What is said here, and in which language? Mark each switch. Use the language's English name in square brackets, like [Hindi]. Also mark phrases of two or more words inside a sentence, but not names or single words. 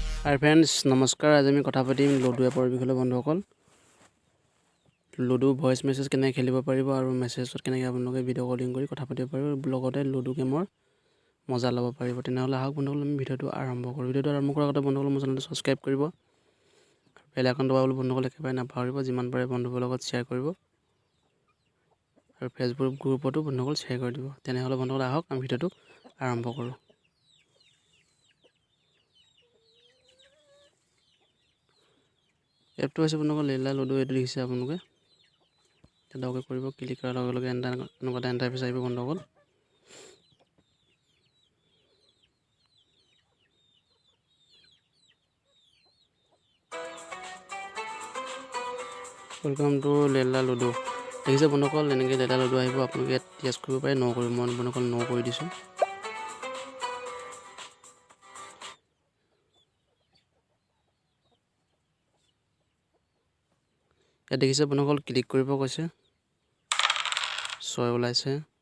[English] hi friends [Assamese] নমস্কাৰ। আজি আমি কথা পাতিম লুডো এপৰ বিষয় বন্ধুসকল। लुडो [English] voice message [Assamese] কেনে খেলিব পাৰিব আৰু মেছেজত কেনে আপোনালোকে [English] video calling [Assamese] কৰি কথা পাতিব পাৰিব লগতে লুডো গেমৰ মজা ল'ব পাৰিব। তেনেহ'লে আহক বন্ধুসকল আমি ভিডিঅ'টো আৰম্ভ কৰোঁ। ভিডিঅ'টো আৰম্ভ কৰাৰ আগতে বন্ধুসকল মোৰ চেনেলটো ছাবস্ক্ৰাইব কৰিব। [English] bell icon [Assamese] দবাবলৈ বন্ধুসকল একেবাৰে নাপাহৰিব। যিমান পাৰে বন্ধুসকলৰ লগত শ্বেয়াৰ কৰিব আৰু ফেচবুক গ্ৰুপতো বন্ধুসকল শ্বেয়াৰ কৰি দিব। তেনেহ'লে বন্ধুসকল আহক আমি ভিডিঅ'টো আৰম্ভ কৰোঁ। एपটো আছে বন্ধুসকল লেলা লুডো এটো দেখিছে আপোনালোকে ডাউনলোড কৰিব ক্লিক কৰাৰ লগে লগে এনেকুৱা ইন্টাৰফেস আহিব বন্ধুসকল। [English] welcome to [Assamese] লেলা লুডো দেখিছে বন্ধুসকল এনেকৈ লেলা লুডো আহিব। আপোনালোকে টেষ্ট কৰিব পাৰে ন কৰিব মই বন্ধুসকল ন কৰি দিছো। ইয়াত দেখিছে বন্ধুসকল ক্লিক কৰিব কৈছে 6 ওলাইছে।